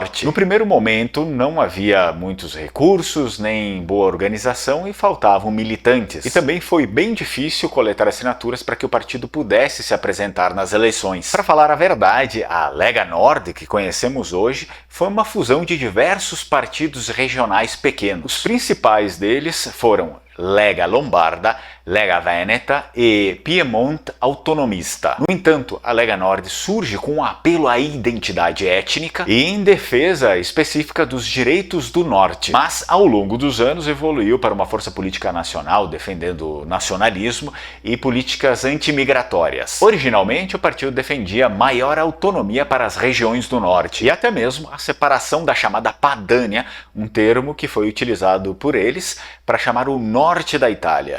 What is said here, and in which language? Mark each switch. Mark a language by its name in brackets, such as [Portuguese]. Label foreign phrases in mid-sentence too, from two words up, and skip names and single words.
[Portuguese] No primeiro momento não havia muitos recursos, nem boa organização e faltavam militantes. E também foi bem difícil coletar assinaturas para que o partido pudesse se apresentar nas eleições. Para falar a verdade, a Lega Nord, que conhecemos hoje, foi uma fusão de diversos partidos regionais pequenos. Os principais deles foram Lega Lombarda, Lega Veneta e Piemonte Autonomista. No entanto, a Lega Nord surge com um apelo à identidade étnica e em defesa específica dos direitos do Norte, mas ao longo dos anos evoluiu para uma força política nacional defendendo nacionalismo e políticas antimigratórias. Originalmente, o partido defendia maior autonomia para as regiões do Norte e até mesmo a separação da chamada Padania, um termo que foi utilizado por eles para chamar o norte da Itália.